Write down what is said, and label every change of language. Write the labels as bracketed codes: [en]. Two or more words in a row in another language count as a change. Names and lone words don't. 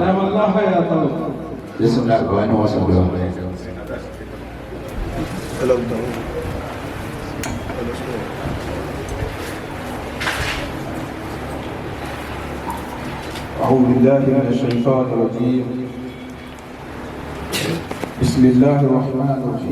[yo] jésù ní àgbà ni wọ́n sọ pé ọmọ ẹ̀. [ar] أعوذ بالله من الشيطان الرجيم بسم الله الرحمن الرحيم